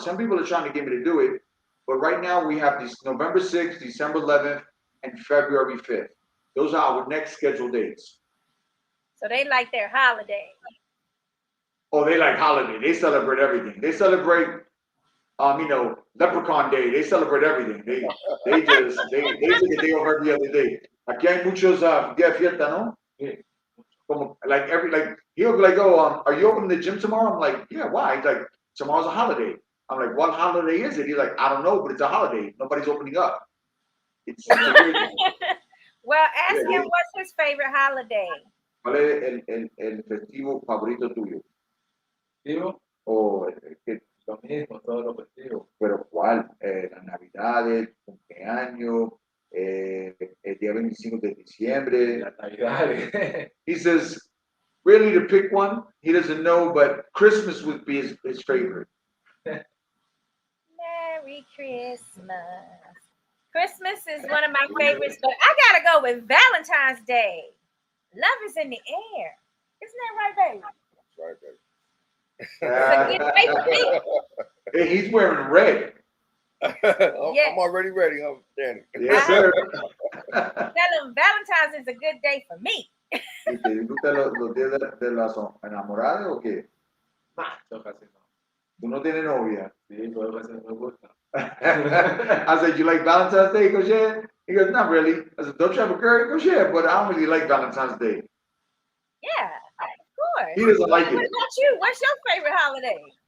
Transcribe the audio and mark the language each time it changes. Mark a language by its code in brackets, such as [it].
[en] Some people are trying to get me to do it, but right now we have these November 6th, December 11th, and February 5th. Those are our next scheduled dates. So they like their holiday. Oh, they like holiday. They celebrate everything. They celebrate, Leprechaun Day. They celebrate everything. They take a day off every other day. [es] Aquí hay muchos días de fiesta, ¿no? [en] Como, he'll be like, oh, are you opening the gym tomorrow? I'm like, yeah, why? He's like, tomorrow's a holiday. I'm like, what holiday is it? He's like, I don't know, but it's a holiday. Nobody's opening up. It's Well, ask him what's his favorite holiday. [es] ¿Cuál es el festivo favorito tuyo? ¿Festivo? O lo mismo, todos los festivos. ¿Pero cuál? Las Navidades, cumpleaños, el día 25 de diciembre. Las Navidades. [en] He says, really, to pick one, he doesn't know, but Christmas would be his favorite. Merry Christmas. Christmas is one of my favorites, but I gotta go with Valentine's Day. Love is in the air. Isn't that right, baby? Right, baby. It's a good day for me. Hey, he's wearing red. I'm already ready, Danny. Yes, sir. Tell him Valentine's is a good day for me. [es] ¿Y te gustan los días de las enamoradas o qué? Yo casi no. ¿Tú no tienes novia? Sí, pero a veces me gusta. [en] I said, you like Valentine's Day? He goes, yeah. He goes, not really. I said, don't you have a girl? He goes, yeah, but I don't really like Valentine's Day. Yeah, of course. He doesn't like What it. about you? What's your favorite holiday?